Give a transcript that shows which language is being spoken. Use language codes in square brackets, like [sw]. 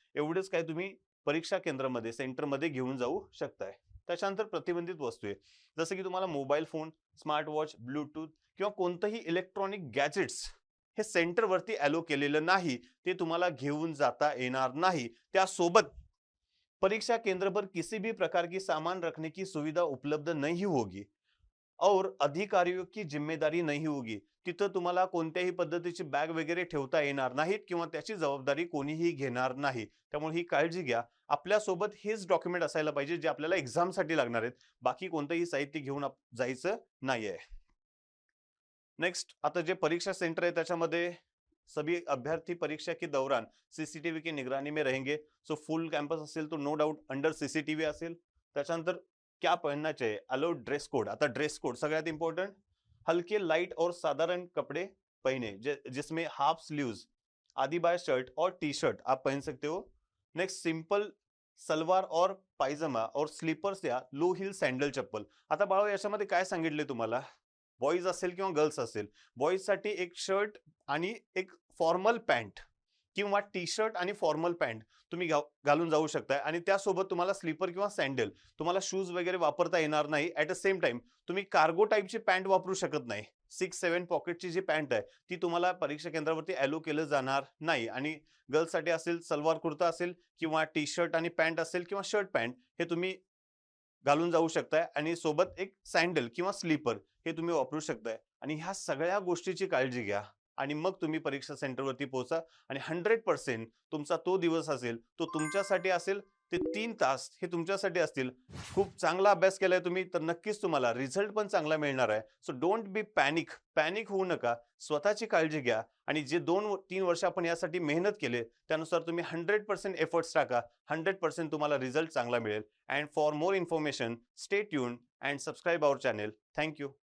[mr] एवढेच काय तुम्ही परीक्षा केंद्रामध्ये सेंटरमध्ये घेऊन जाऊ शकताय. त्याच्यानंतर प्रतिबंधित वस्तू आहे, जसं की तुम्हाला mobile phone, smart watch, Bluetooth किंवा कोणतंही इलेक्ट्रॉनिक गॅजेट्स हे सेंटरवरती अलो केलेलं नाही, ते तुम्हाला घेऊन जाता येणार नाही. त्यासोबत [hi] परीक्षा केंद्र पर किसी भी प्रकार की सामान रखने की सुविधा उपलब्ध नहीं होगी और अधिकारियों की जिम्मेदारी नहीं होगी. [mr] तिथं तुम्हाला कोणत्याही पद्धतीची बॅग वगैरे ठेवता येणार नाहीत किंवा त्याची जबाबदारी कोणीही घेणार नाही. त्यामुळे ही काळजी घ्या. आपल्यासोबत हेच डॉक्युमेंट असायला पाहिजे जे आपल्याला एक्झामसाठी लागणार आहेत. बाकी कोणतंही साहित्य घेऊन जायचं नाहीये. [hi] नेक्स्ट, [mr] आता जे परीक्षा सेंटर है त्याच्यामध्ये [hi] सभी अभ्यर्थी परीक्षा के दौरान सीसीटीवी की निगरानी में रहेंगे. [mr] सो फुल कैंपस असेल तो नो डाउट अंडर सीसीटीवी असेल. त्याच्यानंतर [hi] क्या पहनना चाहिए, अलाउड ड्रेस कोड. [mr] आता ड्रेस कोड सगळ्यात इंपॉर्टंट, [hi] हल्के लाइट और साधारण कपड़े पहने, जिसमें हाफ स्लीव्स, आधी बाय शर्ट और टी शर्ट आप पहन सकते हो. नेक्स्ट, सिंपल सलवार और पायजामा और स्लीपर्स या लो हिल सैंडल चप्पल. [mr] आता बाळा, याच्यामध्ये काय सांगितले तुम्हाला, बॉईज असेल किंवा गर्ल्स असेल, बॉईजसाठी एक शर्ट आणि एक फॉर्मल पॅन्ट किंवा टी शर्ट आणि फॉर्मल पॅन्ट तुम्ही घालून जाऊ शकताय आणि त्यासोबत तुम्हाला स्लीपर किंवा सँडल, तुम्हाला शूज वगैरे वापरता येणार नाही. ॲट द सेम टाइम तुम्ही कार्गो टाईपची पॅन्ट वापरू शकत नाही. 6-7 पॉकेटची जी पॅन्ट आहे ती तुम्हाला परीक्षा केंद्रावरती ॲलो केलं जाणार नाही. आणि गर्ल्ससाठी असेल, सलवार कुर्ता असेल किंवा टी शर्ट आणि पॅन्ट असेल किंवा शर्ट पॅन्ट हे तुम्ही घालून जाऊ शकताय आणि सोबत एक सँडल किंवा स्लीपर हे तुम्ही वापरू शकताय. आणि ह्या सगळ्या गोष्टीची काळजी घ्या आणि मग तुम्ही परीक्षा सेंटरवरती पोहोचा. आणि 100% तुमचा तो दिवस असेल, तो तुमच्यासाठी असेल. ते 3 तास हे तुमच्यासाठी असतील. खूप चांगला अभ्यास केलाय तुम्ही तर नक्कीच तुम्हाला रिझल्ट पण चांगला मिळणार आहे. सो डोंट बी पॅनिक होऊ नका. स्वतःची काळजी घ्या आणि जे 2-3 वर्ष आपण यासाठी मेहनत केले त्यानुसार तुम्ही 100% एफर्ट्स टाका. 100% तुम्हाला रिझल्ट चांगला मिळेल. [en] And for more information, stay tuned and subscribe our channel. Thank you.